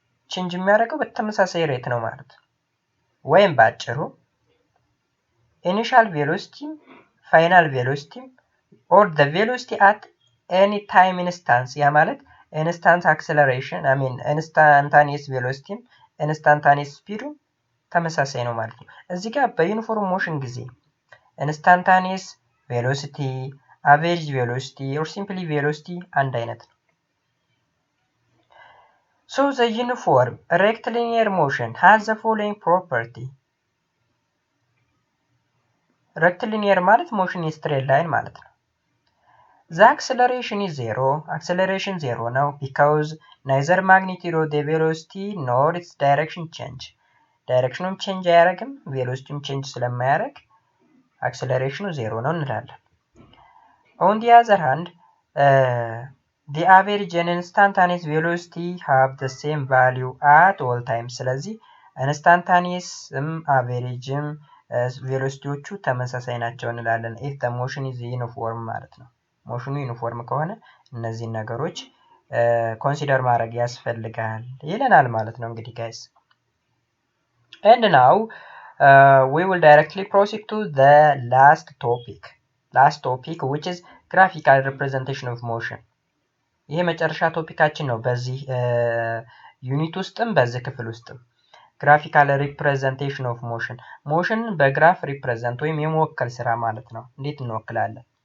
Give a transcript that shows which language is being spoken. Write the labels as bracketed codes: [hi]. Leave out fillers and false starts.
[am] ቼንጅ የሚያደርገው በተመሳሳይ ሬት ነው ማለት ነው። ወይም ባጭሩ ኢኒሻል ቬሎሲቲ ፋይናል ቬሎሲቲ [en] or the velocity at any time instance [am] ያ ማለት ኢንስታንት አክሰለሬሽን ኢንስታንታኒየስ ቬሎሲቲ ኢንስታንታኒየስ ስፒዱ ተመሳሳይ ነው ማለት ነው። እዚህ ጋር በዩኒፎርም ሞሽን ጊዜ ኢንስታንታኒየስ ቬሎሲቲ፣ አቨሬጅ ቬሎሲቲ or simply velocity አንድ አይነት ነው። [en] So the uniform rectilinear motion has the following property. rectilinear ማለት motion in straight line ማለት ነው። The acceleration is zero. Acceleration zero ነው because neither magnitude of the velocity nor its direction change. [am] ዳይሬክሽኑም ቼንጅ አያደርግም፣ ቬሎሲቲውም ቼንጅ ስለማያደርግ አክሰለሬሽኑ ዜሮ ነው እንላለን። [en] On the other hand, the average and instantaneous velocity have the same value at all times. [am] ስለዚህ ኢንስታንታኒየስም አቬሬጅም ቬሎሲቲዎቹ ተመሳሳይ ናቸው እንላለን። [en] if the motion is uniform [am] ማለት ነው። ሞሽኑ ዩኒፎርም ከሆነ እነዚህን ነገሮች ኮንሲደር ማድረግ ያስፈልጋል ይለናል ማለት ነው እንግዲህ ጋይስ። [en] And now we will directly proceed to the last topic. last topic which is graphical representation of motion [am] ይሄ መጨረሻ ቶፒካችን ነው በዚህ ዩኒት ውስጥም በዚህ ክፍል ውስጥም [en] graphical representation of motion [am] በግራፍ ሪፕሬዘንት ወይም የመወከል ስራ ማለት ነው እንዴት እንወክላለን